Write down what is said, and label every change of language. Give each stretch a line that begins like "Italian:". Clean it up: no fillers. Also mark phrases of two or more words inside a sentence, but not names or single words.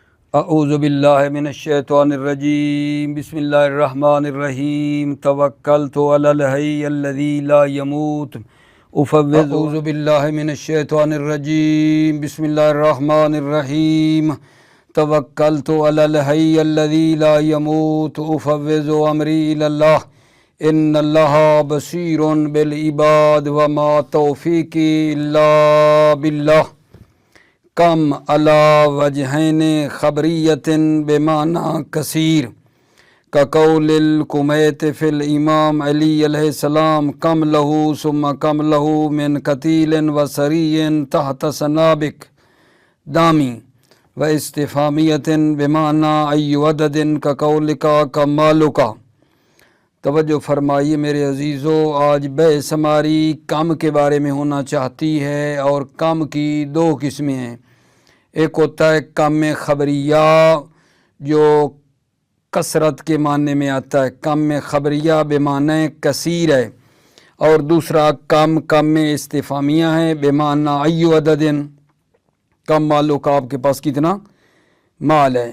Arabic: اعوذ باللہ من الشیطان الرجیم بسم اللہ الرحمن الرحیم توکلت علی الحی الذی لا يموت اعوذ باللہ من الشیطان الرجیم بسم اللہ الرحمن الرحیم توکلت علی الحی الذی لا يموت افوض امری الی اللہ ان اللہ بصیر بالعباد وما توفیقی الا باللہ کم علی وجہین خبریت بمعنی کثیر کقول الکمیت فی الامام علی علیہ السلام کم لہو ثم کم لہو من قتیل و سری تحت سنابک دامی و استفامیت بمعنی ای عدد کقولکا کمالکا۔
Urdu: توجہ فرمائیے میرے عزیزو، آج بحث ہماری کم کے بارے میں ہونا چاہتی ہے، اور کم کی دو قسمیں ہیں۔ ایک ہوتا ہے کم خبریہ جو کثرت کے معنی میں آتا ہے، کم خبریہ بمعنی کثیر ہے، اور دوسرا کم استفہامیہ ہے
Arabic: بمعنی ای عدد، کم مالو کا
Urdu: آپ کے پاس کتنا مال ہے۔